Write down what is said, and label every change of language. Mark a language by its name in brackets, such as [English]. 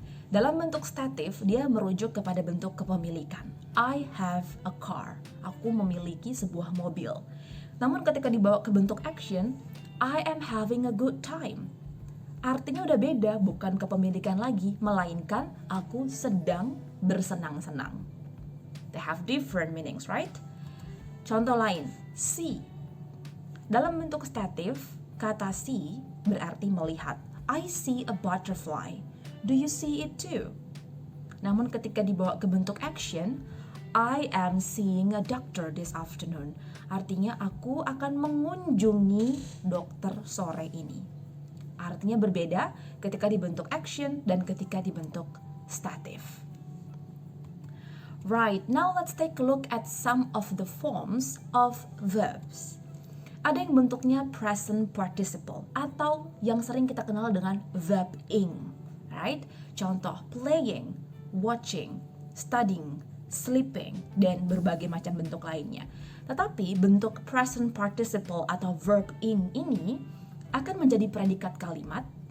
[Indonesian] Dalam bentuk stative, dia merujuk kepada bentuk kepemilikan. [English] I have a car. [Indonesian] Aku memiliki sebuah mobil. Namun ketika dibawa ke bentuk action, [English] I am having a good time. [Indonesian] Artinya udah beda, bukan kepemilikan lagi, melainkan aku sedang bersenang-senang. [English] They have different meanings, right? [Indonesian] Contoh lain, see. Dalam bentuk stative, kata see berarti melihat. [English] I see a butterfly. Do you see it too? [Indonesian] Namun ketika dibawa ke bentuk [English] action, I am seeing a doctor this afternoon. [Indonesian] Artinya aku akan mengunjungi dokter sore ini. Artinya berbeda ketika dibentuk action dan ketika dibentuk stative. [English] Right, now let's take a look at some of the forms of verbs. [Indonesian] Ada yang bentuknya present participle atau yang sering kita kenal dengan verb ing, [English] right? [Indonesian] Contoh playing, watching, studying, sleeping, dan berbagai macam bentuk lainnya. Tetapi bentuk present participle atau verb ing ini akan menjadi predikat kalimat